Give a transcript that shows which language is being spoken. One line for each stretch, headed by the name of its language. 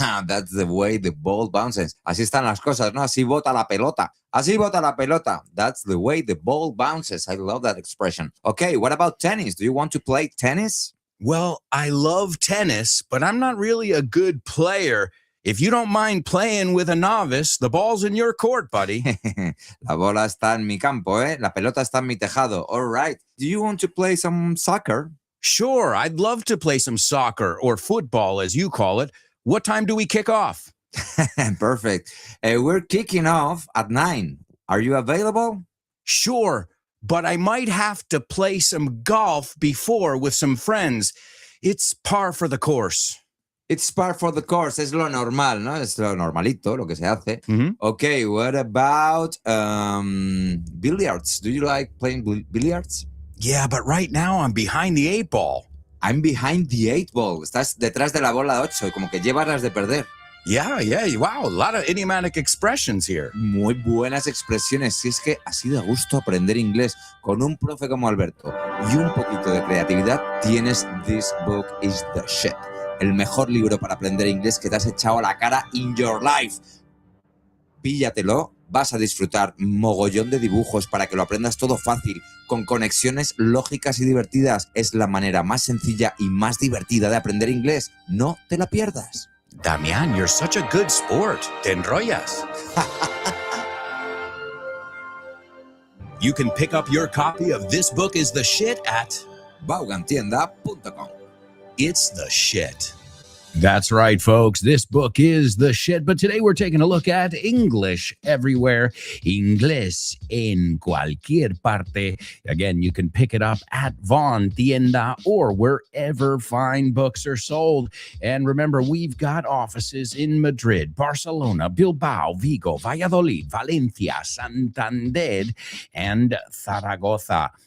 English: That's the way the ball bounces.
Spanish: Así están las cosas, ¿no? Así bota la pelota. Así bota la pelota.
English: That's the way the ball bounces. I love that expression. Okay, what about tennis? Do you want to play tennis? Well, I love tennis, but I'm not really a good player. If you don't mind playing with a novice, the ball's in your court, buddy.
Spanish: La bola está en mi campo, ¿eh? La pelota está en mi tejado.
English: All right. Do you want to play some soccer? Sure, I'd love to play some soccer or football, as you call it. What time do we kick off? Perfect. We're kicking off at 9. Are you available? Sure, but I might have to play some golf before with some friends. It's par for the course. It's par for the course.
Spanish: Es lo normal, ¿no? Es lo normalito, lo que se hace. Mhm.
English: Okay, what about billiards? Do you like playing billiards? Yeah, but right now I'm behind the 8 ball. I'm behind the 8 ball.
Spanish: Estás detrás de la bola 8, como que llevas las de perder.
English: Yeah, wow, a lot of idiomatic expressions here.
Spanish: Muy buenas expresiones. Si es que así da gusto aprender inglés con un profe como Alberto y un poquito de creatividad, tienes This Book is the Shit. El mejor libro para aprender inglés que te has echado a la cara
English: in your life.
Spanish: Píllatelo, vas a disfrutar mogollón de dibujos para que lo aprendas todo fácil, con conexiones lógicas y divertidas. Es la manera más sencilla y más divertida de aprender inglés. No te la pierdas.
English: Damian, you're such a good sport.
Spanish: Te enrollas.
English: You can pick up your copy of This Book is the Shit at Vaughantienda.com. It's the Shit. That's right, folks. This book is the shit, but today we're taking a look at English everywhere.
Spanish: Inglés en cualquier parte.
English: Again, you can pick it up at Von Tienda or wherever fine books are sold. And remember, we've got offices in Madrid, Barcelona, Bilbao, Vigo, Valladolid, Valencia, Santander, and Zaragoza.